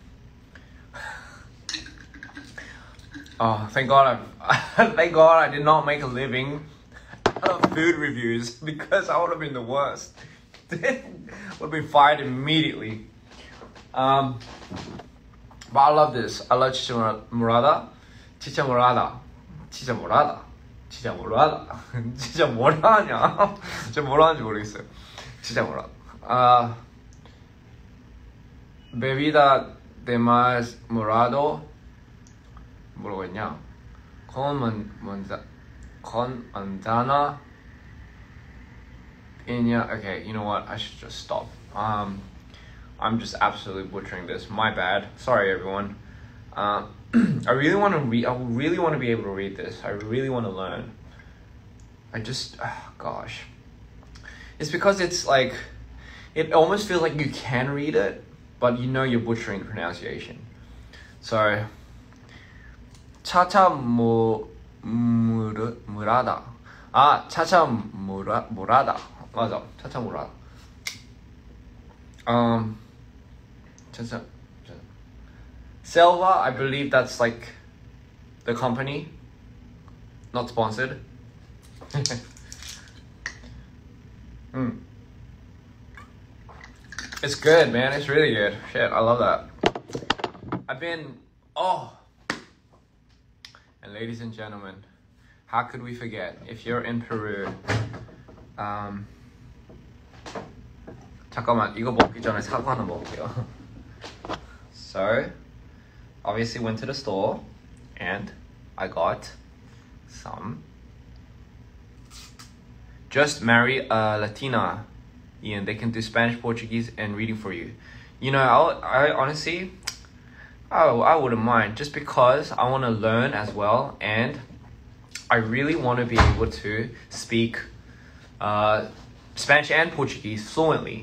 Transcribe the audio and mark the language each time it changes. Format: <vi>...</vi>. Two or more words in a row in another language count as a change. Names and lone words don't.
<en>Oh, thank God I did not make a living out of food reviews because I would have been the worst. Would have been fired immediately. But I love this. I love chicha morada.</en> <ko>진짜 뭐라냐? 진짜 뭐라 하는지 모르겠어요. 진짜 뭐라.</ko> <es>Bebida de más morado.</es> <ko>뭐라고 했냐?</ko> <es>con manzana piña.</es> <en>Okay, you know what? I should just stop. I'm just absolutely butchering this. My bad. Sorry, everyone. I really want to read. I really want to be able to read this. I really want to learn. Gosh. It's because it's like, it almost feels like you can read it, but you know you're butchering the pronunciation. So, morada. morada. 맞아. morada. Selva, I believe that's like the company. Not sponsored. It's good, man. It's really good. Shit, I love that. And ladies and gentlemen, how could we forget? If you're in Peru,</en> <ko>잠깐만, 이거 먹기 전에 사과 하나 먹을게요.</ko> <en>So, obviously went to the store and I got some. Just marry a Latina, Ian. They can do Spanish, Portuguese, and reading for you. You know, I honestly, I wouldn't mind, just because I want to learn as well, and I really want to be able to speak Spanish and Portuguese fluently.</en>